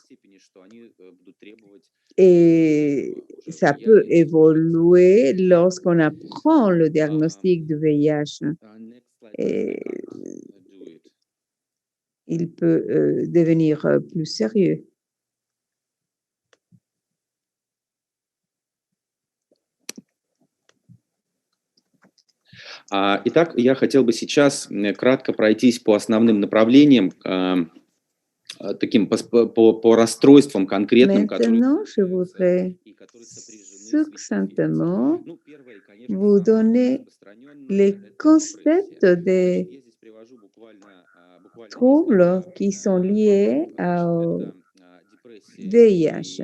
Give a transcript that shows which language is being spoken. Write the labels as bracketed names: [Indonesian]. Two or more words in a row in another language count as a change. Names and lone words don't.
[French] Et ça peut évoluer lorsqu'on apprend le diagnostic du VIH. Et il peut devenir plus sérieux. [Russian] Итак, я хотел бы сейчас кратко пройтись по основным направлениям, таким по расстройствам конкретным, [French] Maintenant, je voudrais succinctement vous donner les concepts des troubles qui sont liés au VIH.